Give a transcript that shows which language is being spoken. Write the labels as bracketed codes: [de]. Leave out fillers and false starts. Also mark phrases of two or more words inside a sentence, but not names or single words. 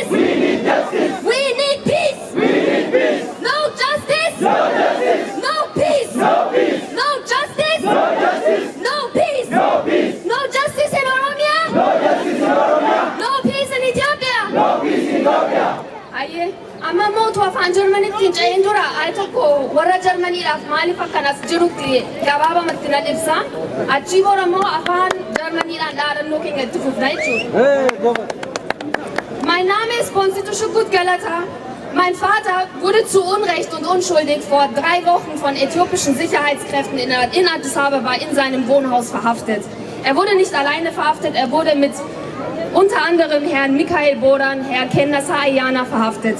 [en] We need peace! No justice! No peace! No justice! No peace! No justice in Oromia! No peace in Ethiopia! Aye, [om] amma mootu afaan Jarmaniitiin ce'een jira. Ay tokko warra Jarmaniidhaaf maaliif akkanas jirutti gabaabamatti nan ibsa. Achii booda immoo afaan Jarmaniidhaan dhaadannoo keenya itti fufna jechuudha. [de] Mein Name ist Konstitution Gut Galata. Mein Vater wurde zu Unrecht und unschuldig vor 3 Wochen von äthiopischen Sicherheitskräften in Addis Abeba in seinem Wohnhaus verhaftet. Er wurde nicht alleine verhaftet, er wurde mit unter anderem Herrn Mikhail Boran, Herrn kalesaa Ayyaana verhaftet.